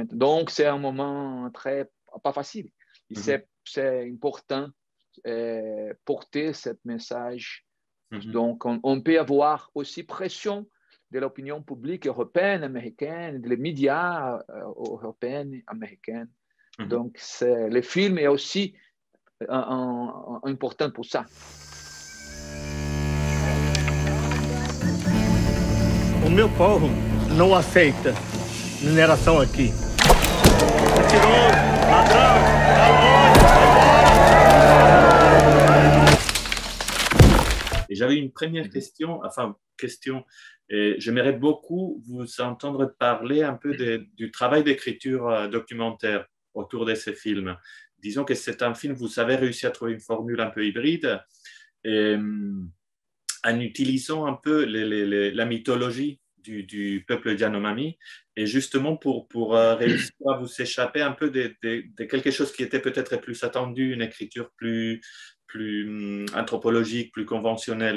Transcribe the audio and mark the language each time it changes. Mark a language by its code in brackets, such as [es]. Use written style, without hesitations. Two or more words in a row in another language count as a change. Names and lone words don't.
[fr] Donc, c'est un moment pas facile. C'est important porter ce message. Donc, on peut avoir aussi pression de l'opinion publique européenne, américaine, des médias européens, américains. Donc, le film est aussi important pour ça. [pt] O meu povo não aceita mineração aqui. Mentiroso, ladrão, [fr] Et j'avais une première question, j'aimerais beaucoup vous entendre parler un peu du travail d'écriture documentaire autour de ces films. Disons que c'est un film, vous avez réussi à trouver une formule un peu hybride en utilisant un peu la mythologie du peuple Yanomami et justement pour réussir à vous échapper un peu de quelque chose qui était peut-être plus attendu, une écriture plus anthropologique, plus conventionnelle.